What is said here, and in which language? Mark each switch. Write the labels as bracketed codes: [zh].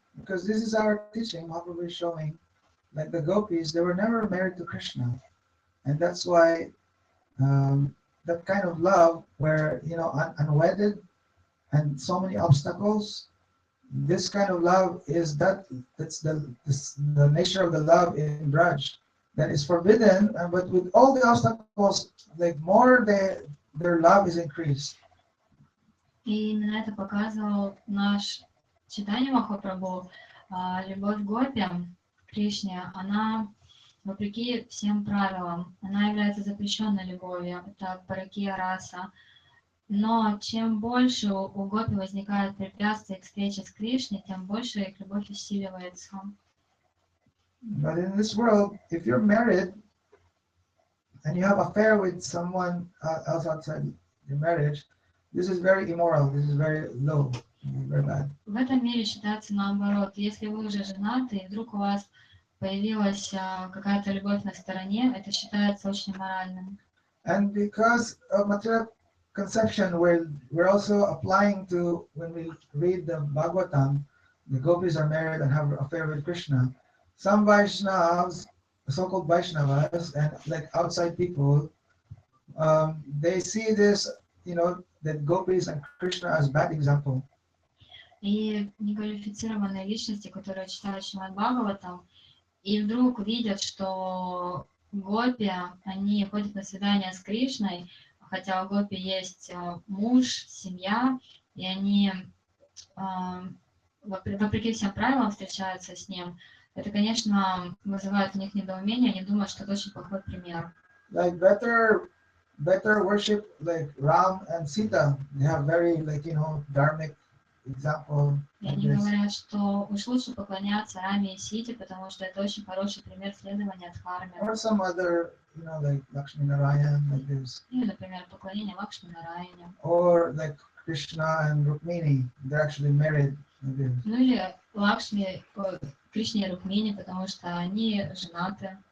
[en] Because this is our teaching, Mahaprabhu is showing, like the gopis, they were never married to Krishna, and that's why that kind of love, where unwedded and so many obstacles, this kind of love is that's the nature of the love in Braj. That is forbidden, but with all the obstacles, like more their love is increased. [ru] И именно это показывал наш читание Махапрабху. Любовь к гопи, Кришне, она, вопреки всем правилам, она является запрещенной любовью, это паракия раса. Но чем больше у гопи возникает препятствий к встрече с Кришной, тем больше их любовь усиливается. [en] But in this world, if you're married and you have affair with someone else outside your marriage, this is very immoral. This is very low, very bad. [ru] В этом мире считается наоборот. Если вы уже женаты, и вдруг у вас появилась какая-то любовь на стороне, это считается очень моральным. [en] And because of material conception, we're also applying to, when we read the Bhagavatam, the gopis are married and have an affair with Krishna. Some Vaishnavas, so-called Vaishnavas, and like outside people, they see this, that gopis and Krishna as bad example. [ru] И неквалифицированные личности, которые читают Шримад Бхагаватам, и вдруг видят, что гопи, они ходят на свидания с Кришной, хотя у гопи есть муж, семья, и они вопреки всем правилам встречаются с ним. Это, конечно, вызывает у них недоумение, они думают, что это очень плохой пример. [en] Like better worship like Ram and Sita. They have very dharmic example. [ru] И они говорят, что уж лучше поклоняться Раме и Сите, потому что это очень хороший пример следования Дхарме. [en] Or some other, like Lakshmi Narayan, like this. [ru] Или, например, поклонение Лакшми Нараяне. [en] Or like Krishna and Rukmini, they're actually married. Like this. [ru] Ну или Лакшми, Кришне и Рукмини, потому что они женаты.